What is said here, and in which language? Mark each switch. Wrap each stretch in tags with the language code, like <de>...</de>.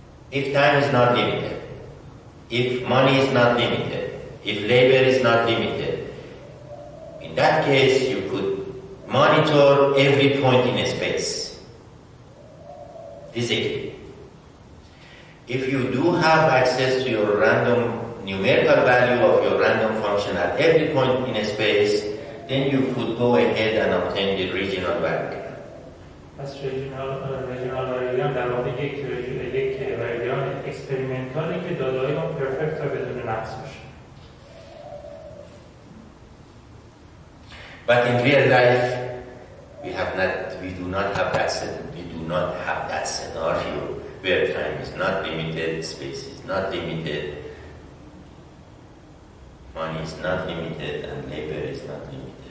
<en>If time is not limited, if money is not limited, if labor is not limited, in that case you could monitor every point in a space physically. If you do have access to your random numerical value of your random function at every point in a space, then you could go ahead and obtain the regional value.</en> <fa>پس ریجنال واریان در واقع یک واریان اکسپریمنتالی که داده‌های اون پرفکت و بدون نقص باشه.</fa> <en>But in real life, we do not have that scenario where time is not limited, space is not limited, money is not limited, and labor is not limited.</en>